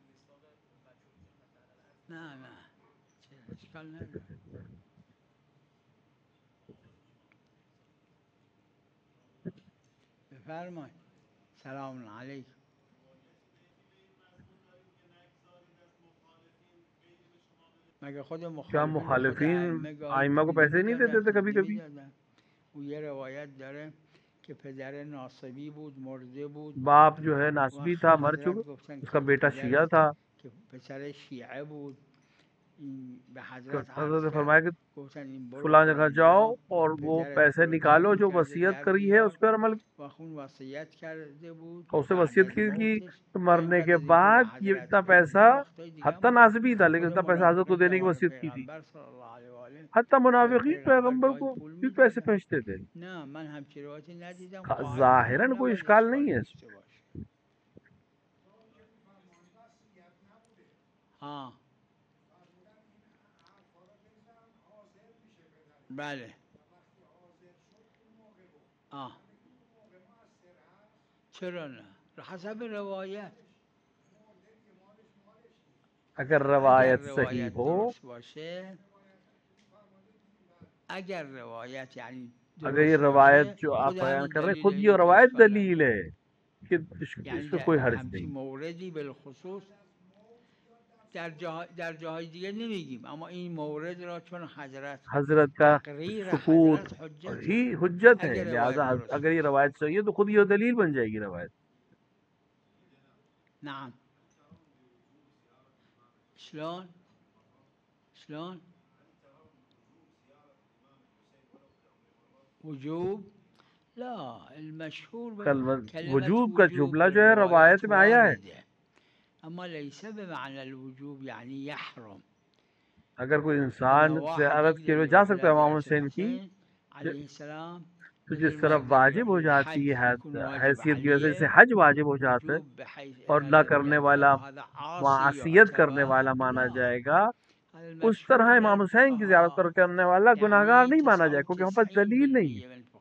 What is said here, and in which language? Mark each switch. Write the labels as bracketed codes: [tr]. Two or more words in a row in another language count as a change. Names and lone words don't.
[fa] نه اشکال نداره. بفرمایید. سلام علیکم. مگه خود [hi] क्या मुखालिफिन आइम्मा को पैसे नहीं देते थे कभी कभी؟ वो ये [fa] روایت داره که پدر ناصبی بود مرده بود، [hi] बाप जो है नासबी था, मर चुका, उसका बेटा शिया था, [fa] که پدر شیعه بود به حضرت [hi] हज़रत ने फरमाया कि फलां जगह जाओ और वो पैसे निकालो जो वसीयत करी है उस पर अमल, और उससे वसीयत की कि मरने के बाद ये इतना पैसा, हत्ता नासबी था लेकिन इतना पैसा हज़रत को देने की वसीयत की थी। हत्ता मुनाफिकीन पैगंबर को भी पैसे भेजते थे। ज़ाहिरन कोई इश्काल नहीं है। [fa] हाँ بله چرا نه حسب روایت [hi] अगर रवायत सही हो, अगर रवायत यानी अगर ये रवायत जो आप बयान कर रहे हैं खुद ये रवायत दलील है कि इसमें कोई हर्ज नहीं। [fa] موردی بالخصوص در جاهای دیگه نمیگیم، اما این مورد را چون [hi] हजरत का सुकूत ही हुज्जत है, लिहाजा अगर ये रवायत सही है तो खुद ये दलील बन जाएगी रवायत। [ar] نعم شلون وجوب لا المشهور [hi] वजूब का जुमला जो है रवायत में आया है, [ar] أما ليس بمعنى الوجوب يعني يحرم. [hi] अगर कोई इंसान ज़ियारत के लिए जा सकता है इमाम हुसैन की, तो जिस तरफ वाजिब हो जाती है हैसियत की वजह से हज वाजिब हो जाता है और ना करने वाला मासियत करने वाला माना जाएगा, उस तरह इमाम हुसैन की ज़ियारत पर करने वाला गुनाहगार नहीं माना जाएगा, क्योंकि वहाँ पर दलील नहीं है।